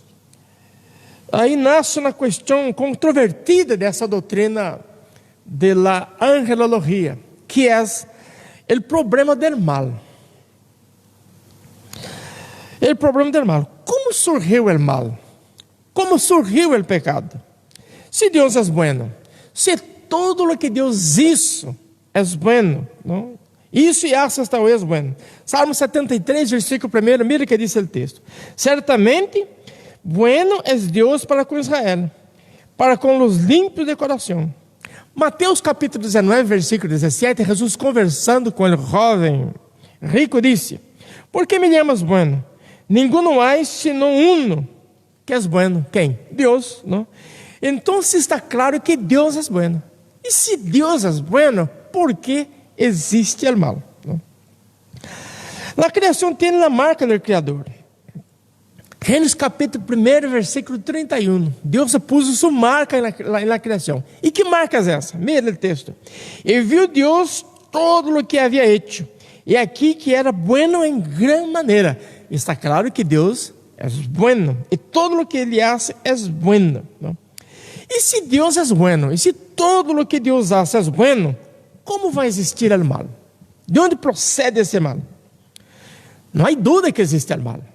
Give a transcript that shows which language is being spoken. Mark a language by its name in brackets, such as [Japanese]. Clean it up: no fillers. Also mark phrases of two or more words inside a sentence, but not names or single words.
[Portuguese] Aí nasce uma questão controvertida dessa doutrina da angelologia, que é o problema do mal. O problema do mal. Como surgiu o mal? Como surgiu o pecado? Se Deus é bueno, se todo o que Deus hizo é bueno, não? Isso e [Spanish] hace hasta hoy es bueno. [Portuguese] Salmo 73, versículo 1, mira que diz o texto: certamente [Spanish] bueno es [Portuguese] Deus para com Israel, para com os limpios de coração. Mateus capítulo 19, versículo 17, Jesus conversando com o jovem rico disse: [Spanish] por que me llamas bueno? [Portuguese] Ninguno há senão uno que é bueno. Quem? Deus, não? Então está claro que Deus é bueno. E se Deus é bueno, por que existe o mal? Não? A criação tem a marca do Criador. Gênesis capítulo 1, versículo 31. Deus pôs sua marca na criação. E que marca é essa? Mira o texto. E viu Deus todo o que havia hecho, e aqui que era bueno em gran maneira. Está claro que Deus é bueno, e todo o que Ele hace é bueno. Não? E se Deus é bueno, e se todo o que Deus hace é bueno, como vai existir o mal? De onde procede esse mal? Não há dúvida que existe o mal.